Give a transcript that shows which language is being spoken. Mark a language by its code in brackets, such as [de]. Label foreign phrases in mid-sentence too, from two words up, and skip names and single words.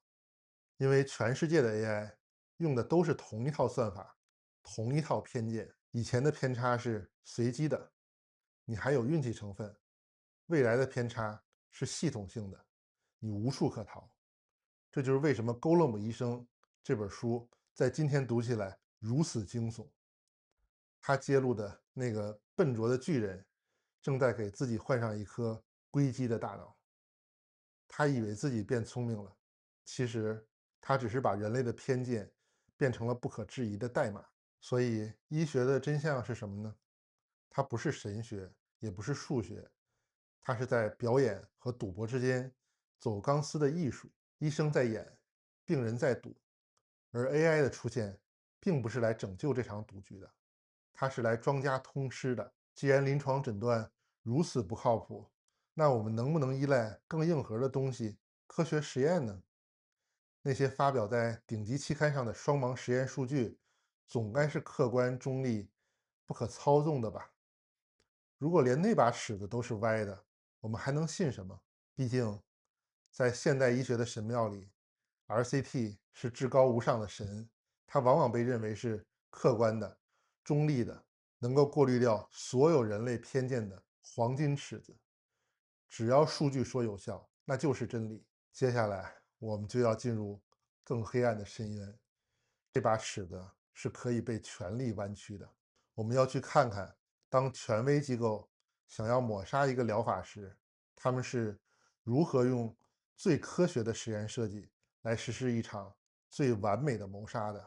[zh] 因為全世界的 AI 用的都是同一套算法，同一套偏見。以前的偏差是隨機的，你還有運氣成分；未來的偏差是系統性的，你無處可逃。這就是為什麼《勾勒姆醫生》這本書在今天讀起來如此驚悚。他揭露的那個笨拙的巨人，正在給自己換上一顆硅基的大腦。他以為自己變聰明了，其實他只是把人類的偏見變成了不可置疑的代碼。所以，醫學的真相是什麼呢？它不是神學，也不是數學，它是在表演和賭博之間走鋼絲的藝術。醫生在演，病人在賭，而 AI 的出現並不是來拯救這場賭局的，它是來莊家通吃的。既然臨床診斷如此不靠譜，那我們能不能依賴更硬核的東西，科學實驗呢？那些發表在頂級期刊上的雙盲實驗數據，總該是客觀中立、不可操縱的吧？如果連那把尺子都是歪的，我们還能信什麼？畢竟，在現代醫學的神廟裡，RCT 是至高無上的神，它往往被認為是客觀的、中立的，能夠過濾掉所有人類偏見的黃金尺子。只要數據說有效，那就是真理。接下來，我們就要進入更黑暗的深淵。這把尺子是可以被權力彎曲的。我們要去看看，當權威機構想要抹殺一個療法時，他們是如何用最科學的實驗設計來實施一場最完美的謀殺的。